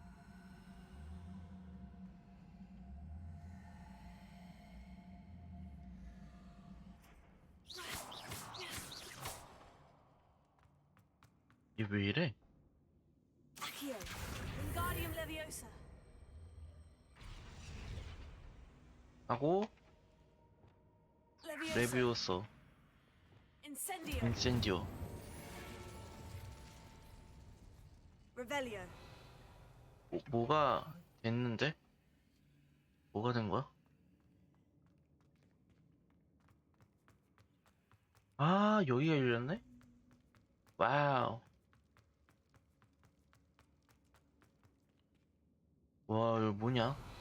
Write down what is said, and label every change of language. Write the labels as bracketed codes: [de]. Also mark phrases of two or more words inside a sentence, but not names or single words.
[ko] 얘 왜 이래? Accio, Wingardium Leviosa. 하고 Leviosa. 레비오서, Incendio. 인센디오. Revelio. 뭐가 됐는데? 뭐가 된 거야? 아, 여기가 열렸네? 와우. 와, 이거 뭐냐?